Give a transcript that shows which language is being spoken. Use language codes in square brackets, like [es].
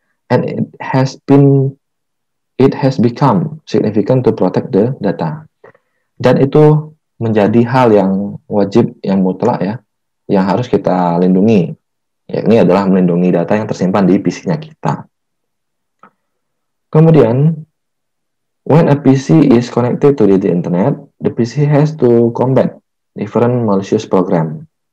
[en] And it has become significant to protect the data. [id] Dan itu menjadi hal yang wajib, yang mutlak ya, yang harus kita lindungi. Ini adalah melindungi data yang tersimpan di PC-nya kita. Kemudian, [en] when a PC is connected to the internet, the PC has to combat different malicious program.